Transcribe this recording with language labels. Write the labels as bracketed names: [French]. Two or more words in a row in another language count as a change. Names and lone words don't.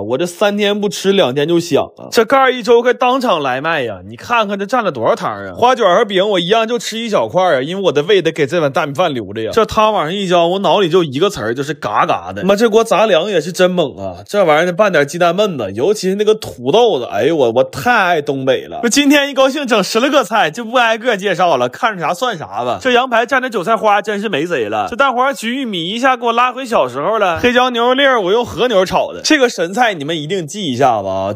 [Chinese] 我這3天不吃，2天就響了。這蓋1周可當場來賣呀！你看看這占了多少湯啊！花卷和餅我一樣就吃1小塊啊，因為我的胃得給這碗大米飯留着呀。這湯往上一澆，我腦裡就一個詞兒，就是嘎嘎的。媽，這鍋雜糧也是真猛啊！這玩意兒拌點雞蛋燜子，尤其是那個土豆子，哎呦我太愛東北了。我今天一高興整10来個菜，就不挨個介紹了，看着啥算啥吧。這羊排蘸着韭菜花真是没誰了。這蛋黃焗玉米一下給我拉回小時候了。黑椒牛肉粒我用和牛炒的，這個神菜你們一定記一下吧。